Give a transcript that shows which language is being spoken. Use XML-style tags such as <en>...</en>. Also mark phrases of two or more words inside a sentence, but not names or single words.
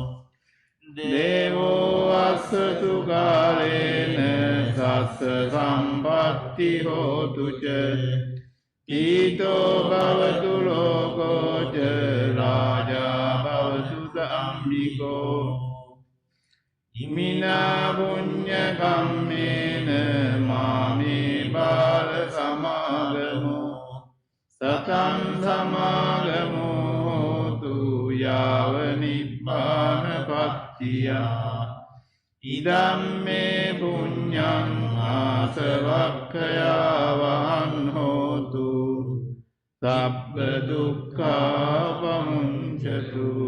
<pi>දේවෝ අස්සතු කාලේන සස්ස සම්පත්ති හෝතු ච ඊතෝ භවතු ලෝකෝ ච රාජා භවතු ධම්මිකෝ ඉමිනා පුඤ්ඤ කම්මේන මාමේ බාල සමාගමෝ සතං සමාගමෝ හෝතු යාව නිබ්බාන පත්තියා ඉදම්මේ පුඤ්ඤං ආසවක්ඛයා වහං හෝතු සබ්බ දුක්ඛා වමුංචතු.</pi>